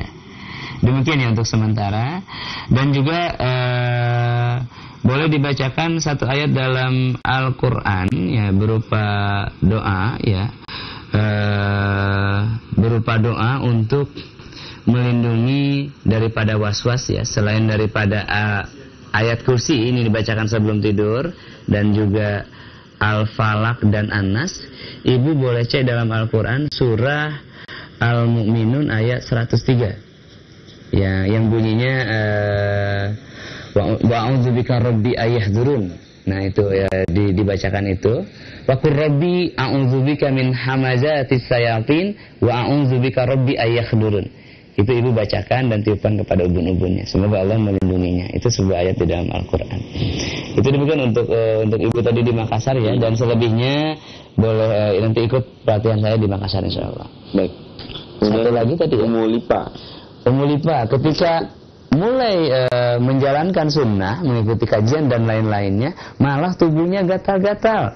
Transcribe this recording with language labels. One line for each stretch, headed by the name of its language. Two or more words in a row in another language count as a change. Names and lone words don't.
Indonesian: Demikian ya untuk sementara. Dan juga boleh dibacakan 1 ayat dalam Al-Quran ya, berupa doa ya, berupa doa untuk melindungi daripada was-was ya, selain daripada ayat kursi ini dibacakan sebelum tidur, dan juga Al-Falaq dan An-Nas. Ibu boleh cek dalam Al-Quran surah Al-Mu'minun ayat 103 ya, yang bunyinya
Arabic: وأعوذ بك رب أن يحضرون.
Indonesian: Nah itu ya, dibacakan itu.
Arabic: وقل رب أعوذ بك من همزات الشياطين وأعوذ بك رب أن يحضرون.
Indonesian: Itu ibu bacakan dan tiupkan kepada ubun-ubunnya. Semoga Allah melindunginya. Itu sebuah ayat di dalam Al-Quran. Itu demikian untuk ibu tadi di Makassar ya. Dan selebihnya boleh nanti ikut pelatihan saya di Makassar insyaAllah. Baik. Satu lagi tadi Ummu Lipa ketika mulai menjalankan sunnah, mengikuti kajian dan lain-lainnya, malah tubuhnya gatal-gatal.